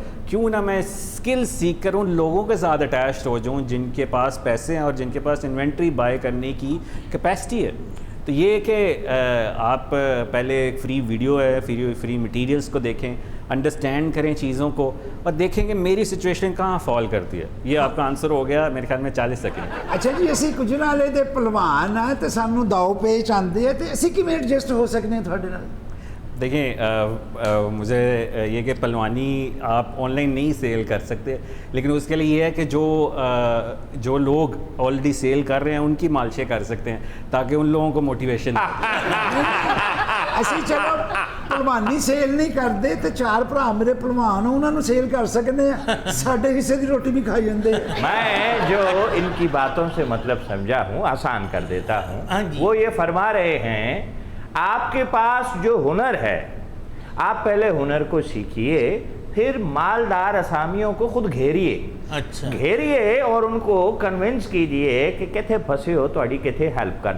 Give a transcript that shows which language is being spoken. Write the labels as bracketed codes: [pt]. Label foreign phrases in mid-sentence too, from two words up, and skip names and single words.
[ur] کیوں نہ میں اسکل سیکھ کر ان لوگوں کے ساتھ اٹیچڈ ہو جاؤں جن کے پاس پیسے ہیں اور جن کے پاس [en] inventory buy [ur] کرنے کی کیپیسٹی ہے. تو یہ کہ آپ پہلے ایک [en] free video [ur] ہے, [en] free materials [ur] کو دیکھیں, انڈرسٹینڈ کریں چیزوں کو, اور دیکھیں کہ میری سچویشن کہاں فال کرتی ہے. یہ آپ کا آنسر ہو گیا میرے خیال میں 40 سیکنڈ. [pa] ਅੱਛਾ ਜੀ, ਅਸੀਂ ਗੁਜਰਾਲੇ ਦੇ ਪਹਿਲਵਾਨ ਆ ਤੇ ਸਾਨੂੰ ਦਾਅ ਪੇਚ ਆਉਂਦੇ ਆ, ਤੇ ਅਸੀਂ ਕਿਵੇਂ ਐਡਜਸਟ ਹੋ ਸਕਦੇ ਹਾਂ ਤੁਹਾਡੇ ਨਾਲ? [ur] دیکھیں, مجھے یہ کہ پہلوانی آپ آن لائن نہیں سیل کر سکتے, لیکن اس کے لیے یہ ہے کہ جو لوگ آلریڈی سیل کر رہے ہیں ان کی مالشیں کر سکتے ہیں, تاکہ ان لوگوں کو موٹیویشن. [pa] ਅਸੀਂ ਚਲੋ ਪਹਿਲਵਾਨੀ ਸੇਲ ਨਹੀਂ ਕਰਦੇ ਤੇ 4 ਭਰਾ ਮੇਰੇ ਪਹਿਲਵਾਨ ਉਹਨਾਂ ਨੂੰ ਸੇਲ ਕਰ ਸਕਦੇ ਆ, ਸਾਡੇ ਹਿੱਸੇ ਦੀ ਰੋਟੀ ਵੀ ਖਾਈ ਜਾਂਦੇ. [ur] میں جو ان کی باتوں سے مطلب سمجھا ہوں, آسان کر دیتا ہوں. وہ یہ فرما رہے ہیں, آپ کے پاس جو ہنر ہے آپ پہلے ہنر کو سیکھیے, پھر مالدار اسامیوں کو خود گھیریے. اچھا, گھیریے اور ان کو کنونس کیجئے کہ کتنے پھنسے ہو تو کتنے ہیلپ کر دی.